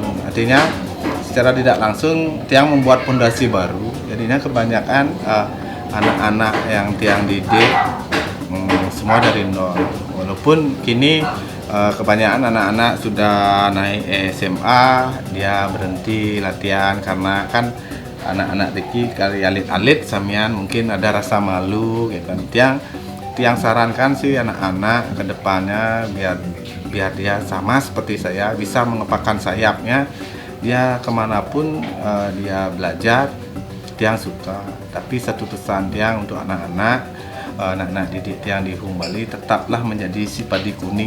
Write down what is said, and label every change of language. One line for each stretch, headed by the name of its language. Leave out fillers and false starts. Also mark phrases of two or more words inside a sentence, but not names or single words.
Indonesian: Artinya secara tidak langsung Tiang membuat fondasi baru. Jadinya kebanyakan anak-anak yang Tiang didik semua dari nol. Walaupun kini kebanyakan anak-anak sudah naik SMA, dia berhenti latihan karena kan anak-anak
Balinese: Diki kali alit-alit samian
Indonesian: mungkin ada rasa malu gitu. Tiang sarankan sih anak-anak ke depannya biar dia sama seperti saya, bisa mengepakkan sayapnya, dia kemanapun dia belajar. Tiang suka. Tapi satu pesan Tiang untuk anak-anak didik Tiang di Hung Bali, tetaplah menjadi si padi kuning.